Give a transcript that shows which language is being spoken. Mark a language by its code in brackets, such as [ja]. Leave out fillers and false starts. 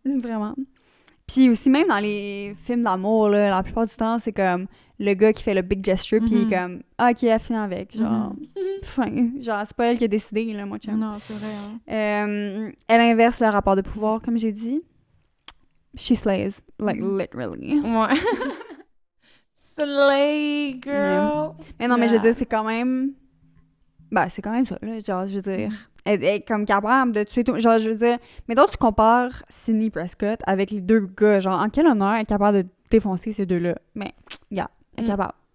[fr] Vraiment. Puis aussi, même dans les films d'amour, là, la plupart du temps, c'est comme le gars qui fait le [en] big gesture, [fr] puis il est comme, ah, ok, elle finit avec. Genre, genre, c'est pas elle qui a décidé, là, moi, chum. Non, c'est vrai. Hein. Elle inverse le rapport de pouvoir, comme j'ai dit. [en] She slays, like, literally. Ouais. Slay, girl! [fr] Mais non, mais je veux dire, c'est quand même... Ben, c'est quand même ça, là, genre, je veux dire... Elle est comme capable de tuer tout... Genre, je veux dire... Mais donc, tu compares Sidney Prescott avec les deux gars, genre, en quel honneur elle est capable de défoncer ces deux-là? Mais, yeah, elle est capable.